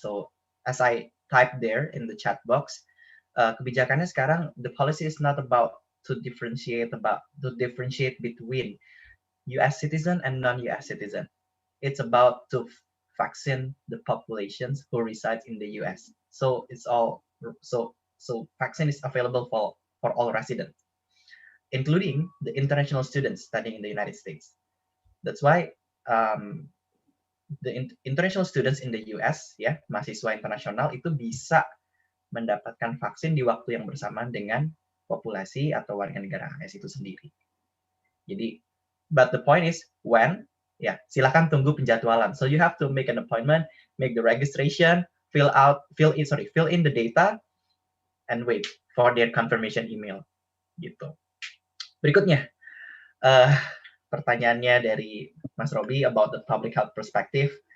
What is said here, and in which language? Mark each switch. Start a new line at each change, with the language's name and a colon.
English: So as I typed there in the chat box,
Indonesian: kebijakannya sekarang,
English: the policy is not about to differentiate between US citizen and non-US citizen. It's about to vaccine the populations who reside in the US. So it's all so vaccine is available for all residents. including the international students studying in the United States. That's why the international students in the US,
Indonesian: ya, mahasiswa internasional itu bisa mendapatkan vaksin di waktu yang bersamaan dengan populasi atau warga negara AS itu sendiri.
English: Jadi, but the point is when, ya,
Indonesian: silakan tunggu penjadwalan.
English: So you have to make an appointment, make the registration, fill in the data, and wait for their confirmation email. Gitu.
Indonesian: Berikutnya, pertanyaannya dari
English: Mas Robi about the public health perspective.